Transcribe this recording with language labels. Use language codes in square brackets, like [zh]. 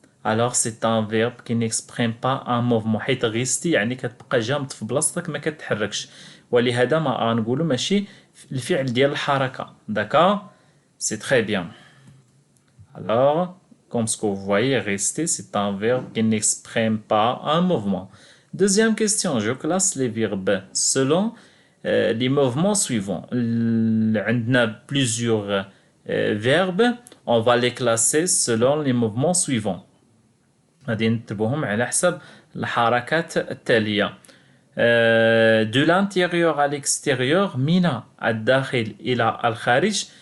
[fr] Alors c'est un verbe qui n'exprime pas un mouvement. [ar] حيت غيستي يعني كتبقى جامد في بلاصتك ما كتحركش ولهذا ما غنقولوا ماشي الفعل ديال الحركة. [fr] D'accord? C'est très bien. Alors, comme ce que vous voyez, rester c'est un verbe qui n'exprime pas un mouvement. Deuxième question, je classe les verbes selon les mouvements suivants. عندنا plusieurs verbes, on va les classer selon les mouvements suivants. [ar] غادي نكتبوهم على حسب الحركات التالية. [fr] De l'intérieur à l'extérieur [ar] من الداخل إلى الخارج.